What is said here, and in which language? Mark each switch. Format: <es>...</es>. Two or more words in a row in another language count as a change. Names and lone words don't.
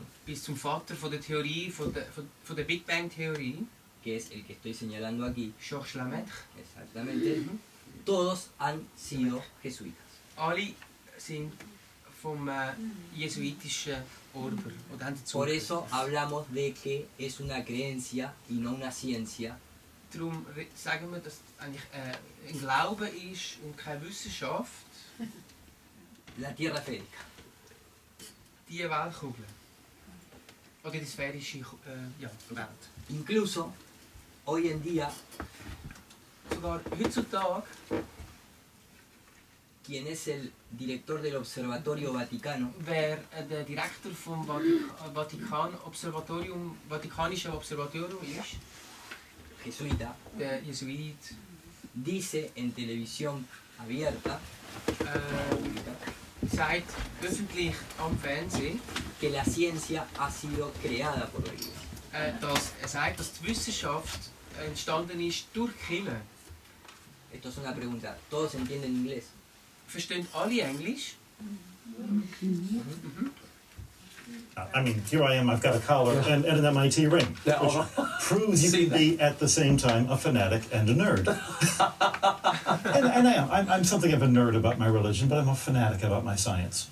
<de>bis zum Vater von der Theorie, von der</de> <en>Big Bang</en> <de>Theorie,</de> <es>que es el que estoy señalando aquí, Georges Lemaitre. exactamente, todos han sido jesuitas.</es> <de>Alle sind vom jesuitischen Orden oder haben dazu</de> <es>Por eso hablamos de que es una creencia y no una ciencia,</es> <de>Darum sagen wir, dass es eigentlich ein Glaube ist und keine Wissenschaft,</de> <es>la Tierra esférica.</es> <de>die Weltkugel. Oder die sphärische Welt.</de> <es>Incluso hoy en día,</es> <de>Sogar heutzutage,</de> <es>quien es el director del Observatorio Vaticano,</es> <de>wer der Direktor vom Vatikanischen Observatorium ist,</de> <es>jesuita,</es> <de>der Jesuit,</de> <es>dice en televisión abierta</es> <de>sagt öffentlich am Fernsehen,</de> <es>que la ciencia ha sido creada por la Iglesia.</es> <de>dass er sagt, dass die Wissenschaft entstanden ist durch die Kirche.</de> <es>Esto es una pregunta. ¿Todos entienden inglés?</es> <de>Verstehen alle Englisch?</de> <en>I mean, here I am, I've got a collar and an MIT ring, which proves you can be at the same time a fanatic and a nerd. and I am. I'm something of a nerd about my religion, but I'm a fanatic about my science.</en>